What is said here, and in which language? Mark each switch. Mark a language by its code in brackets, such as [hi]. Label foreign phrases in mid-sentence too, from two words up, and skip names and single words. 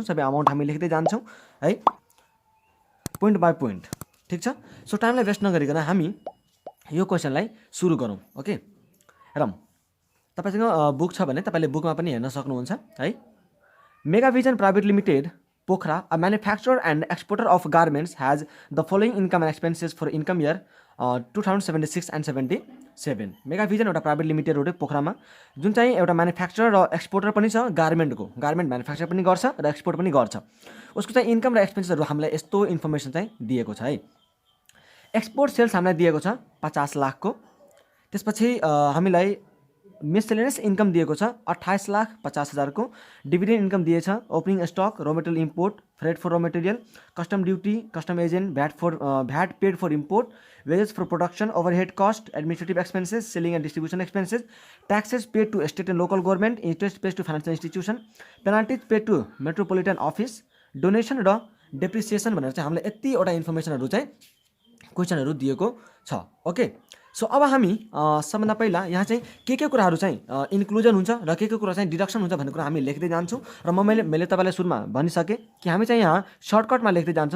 [ne] सबै अमाउन्ट हामी लेख्दै जान्छौं है, [en] point by point. [ne] ठीक छ, सो टाइमलाई वेस्ट नगरिकन हामी यो क्वेशनलाई सुरु गरौँ। ओके, हेरौँ, तपाईसँग बुक छ भने तपाईले बुकमा पनि हेर्न सक्नुहुन्छ है। मेगा भिजन प्राइभेट लिमिटेड पोखरा, [en] A manufacturer and exporter of garments, has the following income and expenses for income year 2076 and 77. [ne] मेगा भिजन एउटा प्राइभेट लिमिटेड हो पोखरामा, जुन चाहिँ एउटा मैन्युफैक्चरर र एक्सपोर्टर पनि छ गार्मेन्टको। [en] garment manufacture [ne] पनि गर्छ र एक्सपोर्ट पनि गर्छ। उसको चाहिँ इनकम र एक्सपेन्सेसहरु हामीलाई यस्तो इन्फर्मेसन चाहिँ दिएको छ है। [en] export sales [ne] हामीलाई दिएको छ 50 लाखको। त्यसपछि हामीलाई [en] miscellaneous income [ne] दिएको छ 28,50,000 को। [en] dividend income [ne] दिएछ, [en] opening stock, raw material import, freight for raw material, custom duty, custom agent, VAT paid for import, wages for production, overhead cost, administrative expenses, selling and distribution expenses, taxes paid to state and local government, interest paid to financial institution, penalties paid to metropolitan office, donation र depreciation [ne] भनेर चाहिँ हामीले यतिवटा इन्फर्मेसनहरु चाहिँ क्वेशनहरु दिएको छ। [en] okay, so [ne] अब हामी सबभन्दा पहिला यहाँ चाहिँ के कुराहरु चाहिँ इन्क्लुजन हुन्छ र के कुरा चाहिँ डिडक्सन हुन्छ भन्ने कुरा हामी लेख्दै जान्छौं। र मैले तपाईलाई सुरुमा भनिसके कि हामी चाहिँ यहाँ सर्टकटमा लेख्दै जान्छौं।